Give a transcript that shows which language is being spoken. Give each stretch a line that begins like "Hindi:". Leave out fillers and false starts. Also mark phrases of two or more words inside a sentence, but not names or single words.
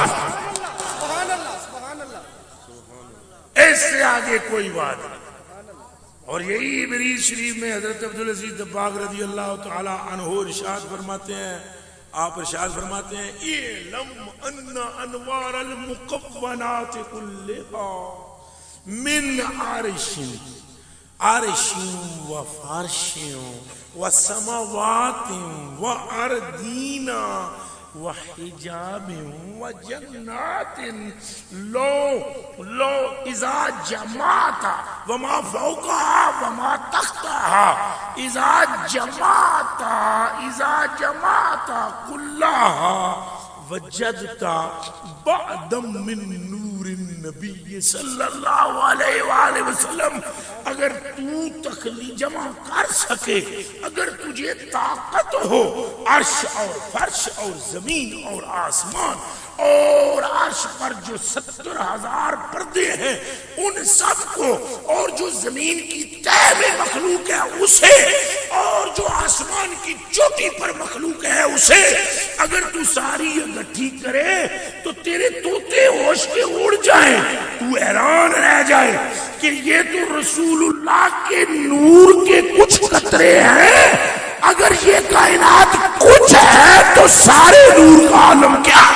Arabic: سبحان اللہ سبحان اللہ۔
Urdu: اس سے آگے کوئی بات نہیں۔ اور یہی ابریز شریف میں حضرت عبدالعزیز دباغ رضی اللہ تعالی عنہ ارشاد فرماتے ہیں، آپ ارشاد فرماتے ہیں
Arabic: اعلم ان انوار المقونات کلھا من عرش و فرش و سماوات و ارضین و حجاب و جنات لو اذا جمعت وما فوقها وما تحتها اذا جمعت كلها وجدت بعدا من نور النبی صلی اللہ علیہ وآلہ وسلم۔
Urdu: اگر تو تخلیق جمع کر سکے، اگر تجھے طاقت ہو عرش اور فرش اور زمین اور آسمان اور عرش پر جو 70,000 پردے ہیں ان سب کو، اور جو زمین کی تہہ میں مخلوق ہے اسے، اور جو آسمان کی چوٹی پر مخلوق ہے اسے، اگر تو ساری اکٹھی کرے تو تیرے طوطے ہوش کے اڑ جائیں، تو حیران رہ جائے کہ یہ تو رسول اللہ کے نور کے کچھ قطرے ہیں، اگر یہ کائنات کچھ ہے تو سارے نور کا عالم کیا ہے؟